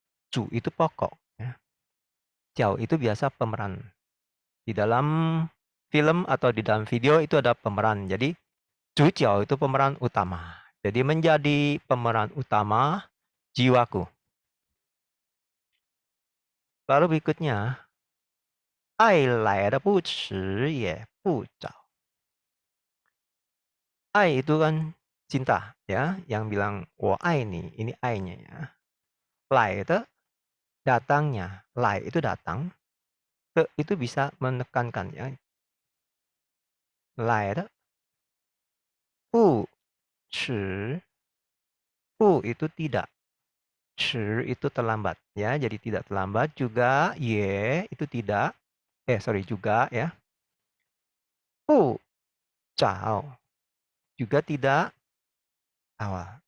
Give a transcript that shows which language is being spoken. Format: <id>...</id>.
<id>主 itu pokok ya. 角 itu biasa pemeran. Di dalam film atau di dalam video itu ada pemeran. Jadi 主角 itu pemeran utama. Jadi menjadi pemeran utama jiwaku. Lalu berikutnya,</id> <zh>爱来的不迟也不早.</zh> <id>Ai itu kan cinta ya, yang bilang</id> <zh>"我爱你",</zh> <id>ini ai-nya ya. Lai itu datangnya, lai itu datang, ke itu bisa menekankan ya. Lai itu, bu, ci, bu itu tidak, ci itu terlambat ya, jadi tidak terlambat, juga ye itu tidak, sorry juga ya, bu, cao juga tidak awal.</id>